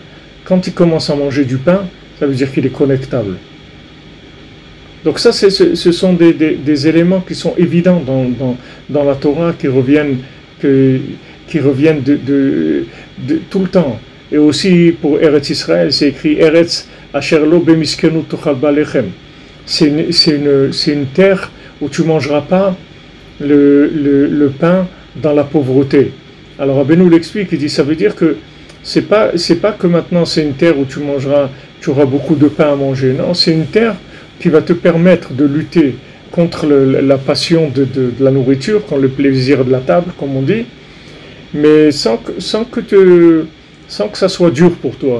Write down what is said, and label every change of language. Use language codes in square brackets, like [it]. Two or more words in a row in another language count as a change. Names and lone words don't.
[fr] Quand il commence à manger du pain, ça veut dire qu'il est connectable. Donc ça, ce sont des éléments qui sont évidents dans la Torah, qui reviennent de tout le temps. Et aussi pour Eretz Israël, c'est écrit [he] ארץ אשר לא במסכנות תאכל בלחם. [fr] C'est une terre où tu ne mangeras pas le pain dans la pauvreté. Alors Rabbeinu l'explique, il dit ça veut dire que c'est pas que maintenant c'est une terre où tu auras beaucoup de pain à manger. Non, c'est une terre qui va te permettre de lutter contre la passion de la nourriture, contre le plaisir de la table, comme on dit, mais sans que ça soit dur pour toi.